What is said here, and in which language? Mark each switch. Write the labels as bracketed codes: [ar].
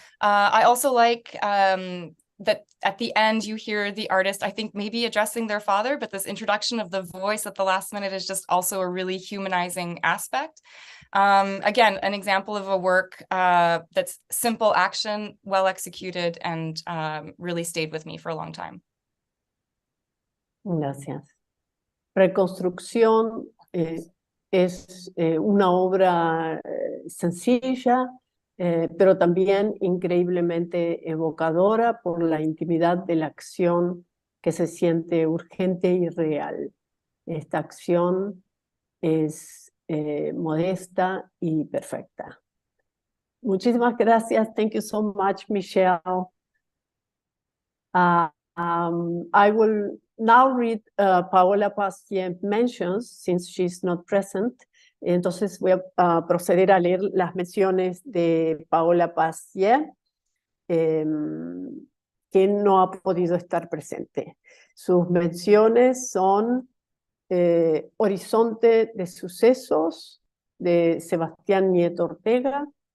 [en] I also like that at the end you hear the artist, I think maybe addressing their father, but this introduction of the voice at the last minute is just also a really humanizing aspect. Again, an example of a work that's simple action, well executed, and really stayed with me for a long time. [es] Gracias. Reconstrucción es una obra sencilla, pero también increíblemente evocadora por la intimidad de la acción que se siente urgente y real. Esta acción es modesta y perfecta. Muchísimas gracias. [en] Thank you so much, Michelle. I will now read Paola Pastier's mentions, since she's not present. [es] Entonces voy a proceder a leer las menciones de Paola Pastier, que no ha podido estar presente. Sus menciones son Horizonte de Sucesos, de Sebastián Nieto Ortega,